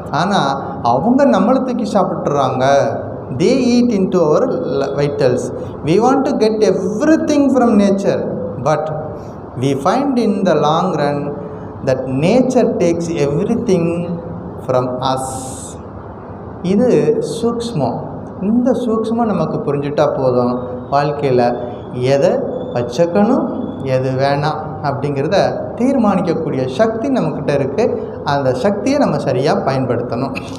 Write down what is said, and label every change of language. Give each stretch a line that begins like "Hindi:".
Tamil: ஆனால் அவங்க நம்மளை தூக்கி சாப்பிட்றாங்க.
English: they eat into our vitals. we want to get everything from nature, but we find in the long run that nature takes everything from us.
Tamil: இது சூக்ஷ்மம். இந்த சூக்ஷ்மம் நமக்கு புரிஞ்சுட்டா போதும், வாழ்க்கையில் எதை வச்சுக்கணும் எது வேணாம் அப்படிங்கிறத தீர்மானிக்கக்கூடிய சக்தி நம்மக்கிட்ட இருக்குது. அந்த சக்தியை நம்ம சரியாக பயன்படுத்தணும்.